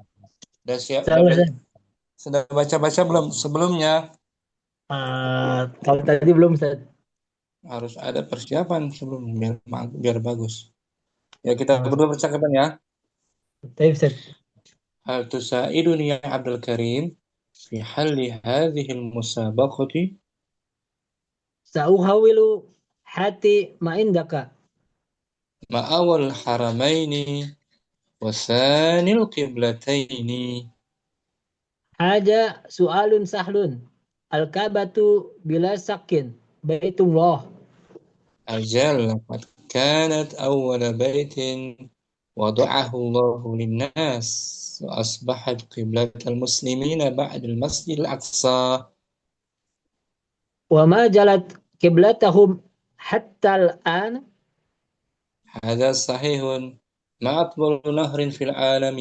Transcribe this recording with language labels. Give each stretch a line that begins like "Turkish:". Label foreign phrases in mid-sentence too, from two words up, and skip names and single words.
Indonesian: udah siap? Insyaallah, Ustaz. Sudah baca-baca belum sebelumnya? Kalau tadi belum, Ustaz. Harus ada persiapan sebelum biar bagus. Ya kita berdua percakapan ya. Baik, Ustaz.
Arabic: هل تساعدني يا عبد الكريم في حل هذه المسابقة? سأحاول هات ما عندك. ما أول الحرمين وثاني القبلتين. هذا سؤال سهل. الكعبة بلا شك. Baitullah. أجل لقد كانت أول بيت وضعه الله للناس وأصبحت قبلة المسلمين بعد المسجد الأقصى. وما جلت قبلتهم حتى الآن. هذا صحيح. ما أطول نهر في العالم؟